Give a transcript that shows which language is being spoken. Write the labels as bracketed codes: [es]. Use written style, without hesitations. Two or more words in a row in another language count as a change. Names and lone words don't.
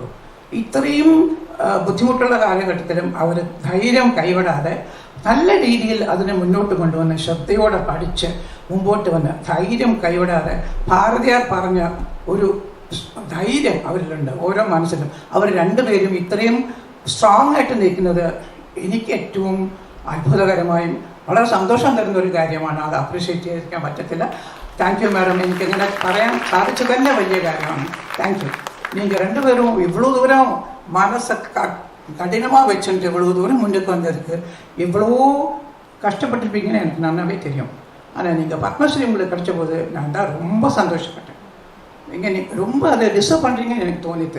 [ml] ഇത്രയും ബുദ്ധിമുട്ടുള്ള കാലഘട്ടത്തിലും അവർ ധൈര്യം കൈവിടാതെ നല്ല രീതിയിൽ അതിനെ മുന്നോട്ട് കൊണ്ടുവന്ന് ശ്രദ്ധയോടെ പഠിച്ച് മുമ്പോട്ട് വന്ന് ധൈര്യം കൈവിടാതെ ഭാരതിയാർ പറഞ്ഞ ഒരു ധൈര്യം അവരിലുണ്ട് ഓരോ മനസ്സിലും. അവർ രണ്ടുപേരും ഇത്രയും സ്ട്രോങ് ആയിട്ട് നിൽക്കുന്നത് എനിക്ക് ഏറ്റവും അത്ഭുതകരമായും വളരെ സന്തോഷം തരുന്ന ഒരു കാര്യമാണ്. അത് അപ്രീഷിയേറ്റ് ചെയ്തിരിക്കാൻ പറ്റത്തില്ല. [en] thank you madam. [ml] എനിക്കിങ്ങനെ പറയാൻ സാധിച്ചു തന്നെ വലിയ കാര്യമാണ്. [en] thank you. [ta] நீங்கள் 2 பேரும் இவ்வளோ தூரம் மனசை கடினமாக வச்சுட்டு இவ்வளோ தூரம் முன்னுக்கு வந்திருக்கு. இவ்வளோ கஷ்டப்பட்டுருப்பீங்கன்னு எனக்கு நல்லாவே தெரியும். ஆனால் நீங்கள் பத்மஸ்ரீ உங்களுக்கு கிடைச்ச போது நான் தான் ரொம்ப சந்தோஷப்பட்டேன். நீங்கள் ரொம்ப அதை டிசர்வ் பண்ணுறீங்கன்னு எனக்கு தோணித்து.